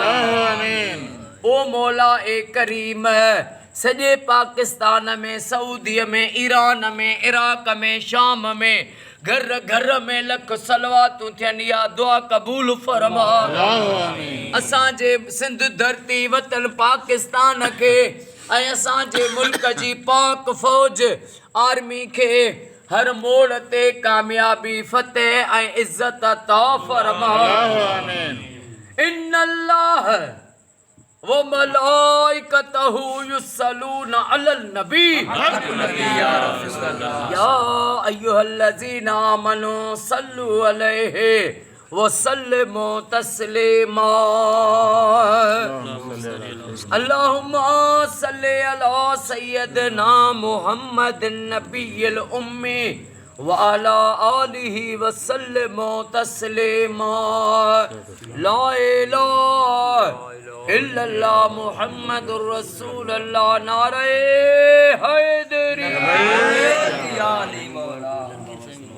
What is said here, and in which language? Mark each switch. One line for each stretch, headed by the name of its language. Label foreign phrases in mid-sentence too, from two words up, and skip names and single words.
Sindhi: ओ मौला ए करीम सॼे पाकिस्तान में सऊदीअ में ईरान में इराक में शाम में घर घर में लख सलवातूं थियनि इहा दुआ क़बूल फरमा। असांजे सिंध धरती वतन पाकिस्तान खे ऐं असांजे मुल्क जी पाक फ़ौज आर्मी खे हर मोड़ ते कामयाबी फतेह ऐं इज़्ज़त अता फरमा।
Arabic: إن الله وملائكته يصلون على النبي يا أيها الذين آمنوا صلوا عليه وسلموا تسليما. اللهم صل على سيدنا محمد النبي الأمي وعلى آله وسلموا تسليما. لا إله إلا الله محمد رسول الله.
Urdu: نعرۂ حیدری. जहांगीर सिंह